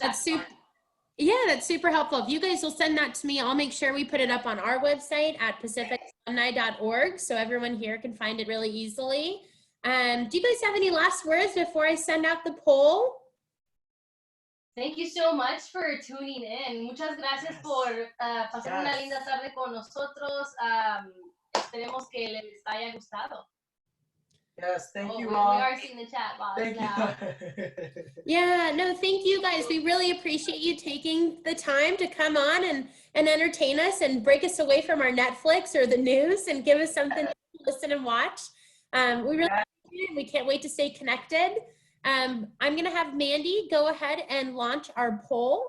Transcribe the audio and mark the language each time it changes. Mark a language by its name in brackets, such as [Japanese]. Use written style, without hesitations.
[English] that's super helpful. If you guys will send that to me, I'll make sure we put it up on our website at pacificalumni.org so everyone here can find it really easily. Do you guys have any last words before I send out the poll? Thank you so much for tuning in. [Spanish] Muchas gracias por pasar una linda tarde con nosotros. Esperemos que les haya gustado. [English] Yes, thank you all. We are seeing the chat box now. Yeah, no, thank you guys. We really appreciate you taking the time to come on and entertain us and break us away from our Netflix or the news and give us something to listen and watch. We really appreciate it. We can't wait to stay connected. I'm going to have Mandy go ahead and launch our poll.